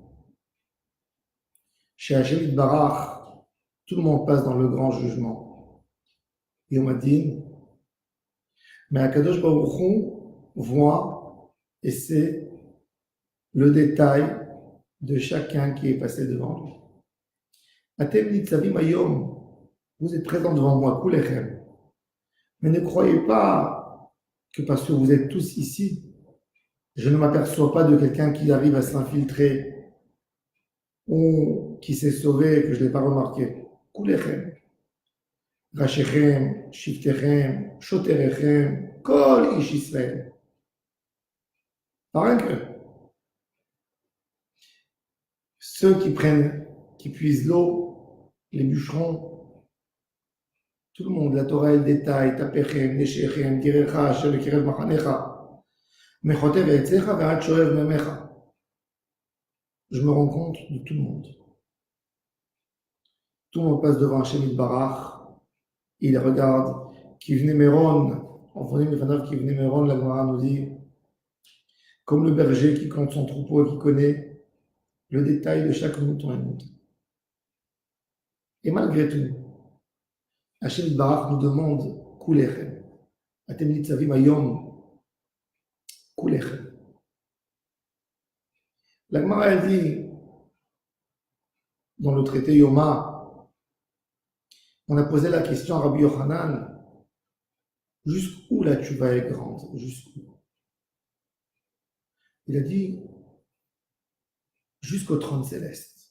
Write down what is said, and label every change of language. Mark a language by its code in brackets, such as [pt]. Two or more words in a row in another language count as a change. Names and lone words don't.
[fr] Chez [he] השם יתברך, [fr] tout le monde passe dans le grand jugement. Et on m'a dit, mais [he] הקדוש ברוך הוא [fr] voit et c'est le détail de chacun qui est passé devant lui. [he] אתם נצבים היום, [fr] vous êtes présents devant moi, kulechem. Mais ne croyez pas que parce que vous êtes tous ici, je ne m'aperçois pas de quelqu'un qui arrive à s'infiltrer ou qui s'est sauvé et que je ne l'ai pas remarqué. [he] כלכם. ראשיכם, שבטיכם, שוטריכם, כל איש ישראל. [fr] Pas rien que ceux qui puisent l'eau, les bûcherons, tout le monde, la Torah, elle détaille, [he] טפכם, נשיכם, דירך, שבקרב מחניך, מחוטב עציך, ורת שואב מימיך. [fr] Je me rends compte de tout le monde. Tout le monde passe devant [he] השם יתברך, [fr] il regarde, [he] כבני מרון, ען פונים לפניו כבני מרון, [fr] la Gemara nous dit, comme le berger qui compte son troupeau et qui connaît le détail de chaque mouton et mouton. Et malgré tout, [he] השם יתברך [fr] nous demande Kulechem. [he] אתם נצבים היום כלכם. [fr] La Gemara elle dit, dans le traité Yoma, on a posé la question à Rabbi Yochanan, jusqu'où la tchouva est grande, jusqu'où? Il a dit, jusqu'au trône céleste.